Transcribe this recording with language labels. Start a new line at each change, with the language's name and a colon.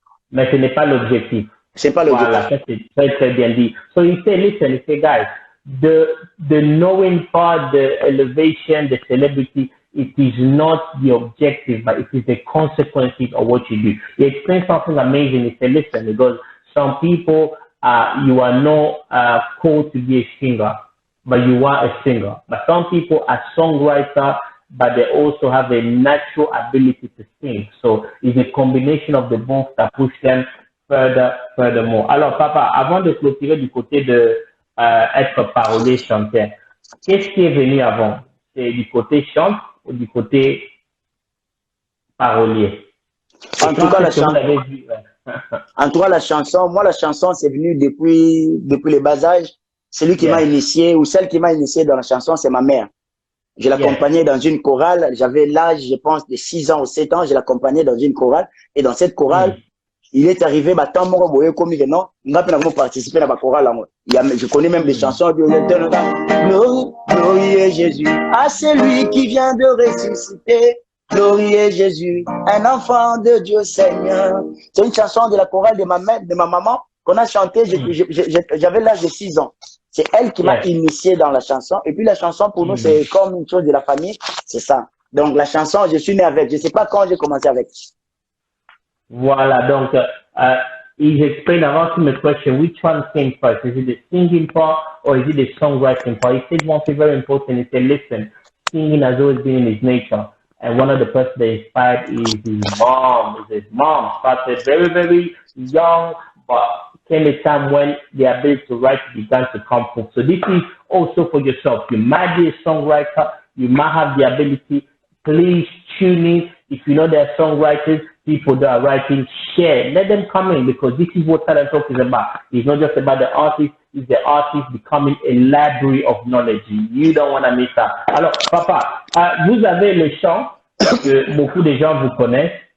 French: Mais ce n'est pas l'objectif. C'est pas l'objectif. Voilà, ça c'est très, très bien dit.
English: So you say, listen, you say, guys, the knowing part, the elevation, the celebrity, it is not the objective, but it is the consequences of what you do. He explained something amazing. He said, listen, because some people, you are not called to be a singer, but you are a singer. But some people are songwriters, but they also have a natural ability to sing. So it's a combination of the both that push them furthermore.
French: Alors, papa, avant de clôturer du côté de être parolier, chanteur, qu'est-ce qui est venu avant? C'est du côté chante ou du côté parolier? En tout cas, la chanson, moi, la chanson, c'est venu depuis le bas âge. Celui qui m'a initié ou celle qui m'a initié dans la chanson, c'est ma mère. Je l'accompagnais dans une chorale. J'avais l'âge, je pense, de 6 ans ou 7 ans. Je l'accompagnais dans une chorale. Et dans cette chorale, il est arrivé, bah, tant mon boye comme il non, n'a pas participé à la chorale. Je connais même des chansons de Glorie Jésus, à celui qui vient de ressusciter. Glorie Jésus, un enfant de Dieu Seigneur. C'est une chanson de la chorale de ma maman qu'on a chanté, j'avais l'âge de 6 ans. C'est elle qui m'a initié dans la chanson. Et puis la chanson, pour nous, c'est comme une chose de la famille. C'est ça. Donc la chanson, je suis né avec. Je ne sais pas quand j'ai commencé avec.
English: Voilà, donc, he's explained, I asked him a question, which one came first? Is it the singing part or is it the songwriting part? He said one thing very important. He said, listen, singing has always been in his nature. And one of the persons that inspired is his mom. His mom started very, very young, but came a time when the ability to write began to come from. So this is also for yourself. You might be a songwriter. You might have the ability. Please tune in. If you know there are songwriters, people that are writing, share. Let them come in because this is what Talent Talk is about. It's not just about the artist. It's the artist becoming a library of knowledge. You don't want to miss that.
French: Alors, papa, vous avez le chant que beaucoup de gens vous connaissent.